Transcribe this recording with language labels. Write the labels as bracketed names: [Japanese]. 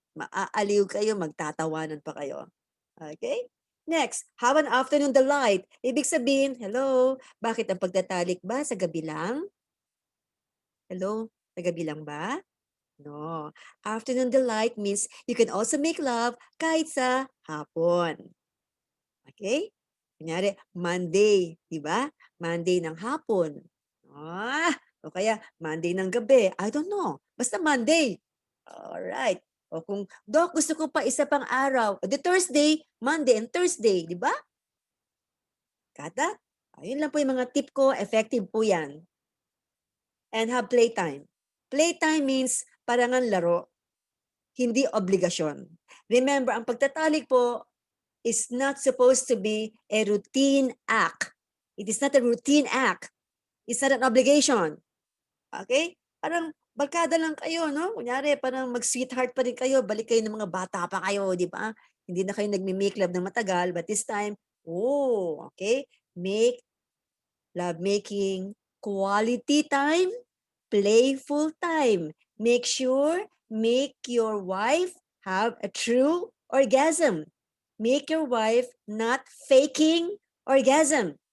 [Filipino] Maaaliw kayo, magtatawanan pa kayo. [English] Okay? Next, have an afternoon delight. [Filipino] Ibig sabihin, hello, bakit ang pagtatalik ba sa gabi lang? [English] Hello, [Filipino] sa gabi lang ba? [English] No. Afternoon delight means you can also make love [Filipino] kahit sa hapon. [English] Okay? [Filipino] Kunyari, Monday, di ba? Monday ng hapon. O kaya Monday ng gabi. [English] I don't know. [Filipino] Basta Monday. Alright. O kung, Doc, gusto ko pa isa pang araw. The Thursday, Monday and Thursday, di ba? [English] Got that? [Filipino] Ayun lang po yung mga tip ko. Effective po yan. [English] And have playtime. Playtime means [Filipino] parangan laro. Hindi obligasyon. [English] Remember, [Filipino] ang pagtatalik po [English] is not supposed to be a routine act. It is not a routine act. It's not an obligation. Okay? [Filipino] Parang barkada lang kayo, no? Kunyari, parang mag-sweetheart pa rin kayo, balik kayo ng mga bata pa kayo, di ba? Hindi na kayo nagme-make love ng matagal, [English] but this time, okay? Make love making quality time, playful time. Make your wife have a true orgasm. Make your wife not faking orgasm.